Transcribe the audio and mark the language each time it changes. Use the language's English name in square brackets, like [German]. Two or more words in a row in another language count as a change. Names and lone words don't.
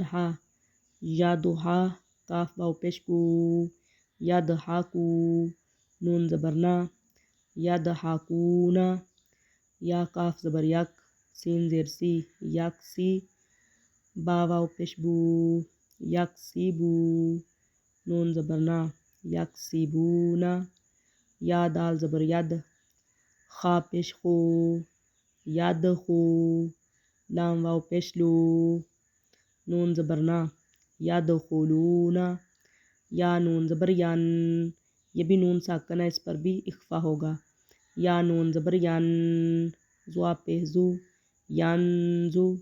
[Urdu] حا، یدحا، کاف واو پیش کو، یدحکو، نون زبر نا، یدحکونا، یا کاف زبر یک، سین زیر سی، یکسی، با واو پیش بو، یکسیبو، نون زبر نا، یکسیبونا، یا دال زبر ید، خا پیش خو، یدخو، لام واو پیش لو، نون زبر نا، یدخلونا، یا نون زبر ین، یہ بھی نون ساکن ہے اس پر بھی اخفا ہوگا، یا نون زبر ین، زوا پیش زو، ینزو،